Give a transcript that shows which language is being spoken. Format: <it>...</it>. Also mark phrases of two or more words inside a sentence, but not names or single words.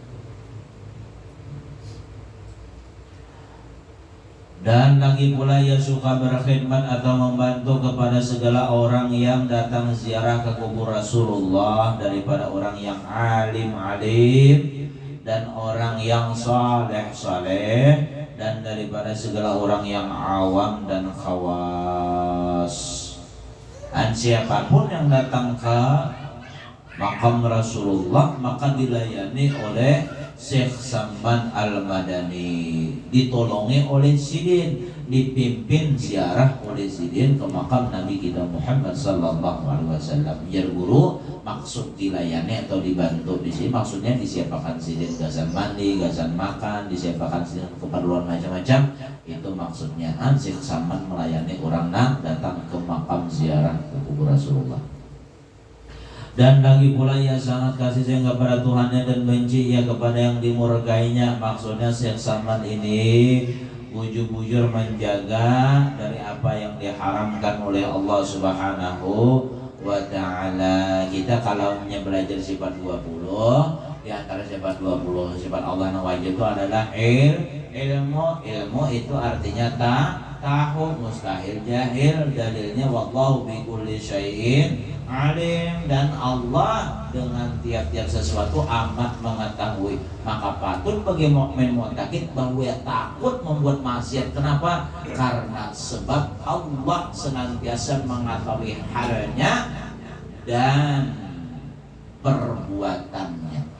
<id>Dan lagi pula ia suka berkhidmat atau membantu kepada segala orang yang datang ziarah ke kubur Rasulullah, daripada orang yang alim dan orang yang saleh, dan daripada segala orang yang awam dan khawas. Dan siapapun yang datang ke makam Rasulullah maka dilayani oleh Syekh Samban Al-Madani, ditolongi oleh Sidin, dipimpin ziarah oleh Sidin ke makam Nabi kita Muhammad</id> <ar>صلى الله عليه وسلم.</ar> <bjn>Biar guru maksud dilayani atau dibantu di sini, maksudnya disiapkan Sidin gasan mandi, gasan makan, disiapkan Sidin keperluan macam-macam.</bjn> <id>Itu maksudnya Syekh Samban melayani orang yang datang ke makam ziarah ke kubur Rasulullah. Dan lagi pula ia sangat kasih sayang kepada Tuhannya dan benci ia kepada yang dimurkainya. Maksudnya Syekh Samban ini bujur-bujur menjaga dari apa yang diharamkan oleh Allah</id> <ar>سبحانه وتعالى.</ar> <id>Kita kalau belajar sifat 20, di antara sifat 20 sifat Allah yang wajib itu adalah ilmu itu artinya tahu, mustahil jahil, dalilnya</id> <ar>والله بكل شيء عليم,</ar> <id>dan Allah dengan tiap-tiap sesuatu amat mengetahui. Maka patut bagi mukmin mu'taqid bahwa takut membuat maksiat. Kenapa? Karena sebab Allah senantiasa mengetahui halnya dan perbuatannya.</id>